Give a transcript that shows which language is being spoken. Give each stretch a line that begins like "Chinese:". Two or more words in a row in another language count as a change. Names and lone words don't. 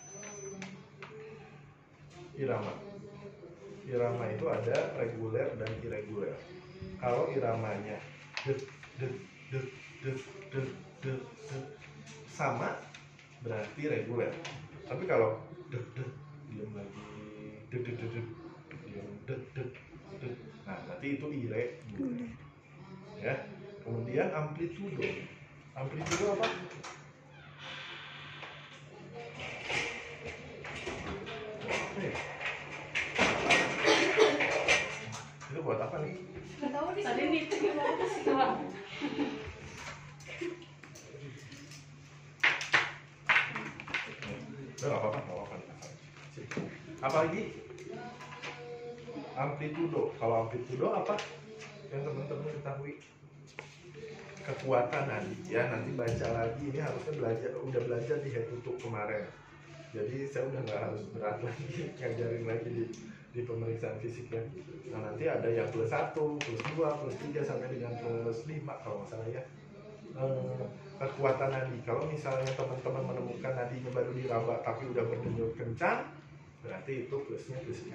Indonesian: Irama. Irama itu ada reguler dan irreguler. Kalau iramanya det det det det det det det sama berarti reguler. Tapi kalau det det diam lagi det det det det diam det det det, nah nanti itu irreguler ya. Kemudian amplitudo. Amplitudo apa? Itu buat apa nih? Nggak tahu nih. Tadi nih gimana sih Pak? Nggak apa-apa, nggak apa-apa. Apa lagi? Amplitudo. Kalau amplitudo apa? Yang teman-teman ketahui? Kekuatan nadi ya. Nanti baca lagi. Ini harusnya udah belajar di
English: head to toe
Indonesian: kemarin. Jadi saya udah nggak harus berat lagi ngajarin lagi di pemeriksaan fisik ya. Nah nanti ada yang +1, +2, +3 sampai dengan +5 kalau nggak salah ya. Kekuatan nadi. Kalau misalnya teman-teman menemukan nadinya baru diraba tapi udah berdenyut kencang, berarti itu plusnya +5.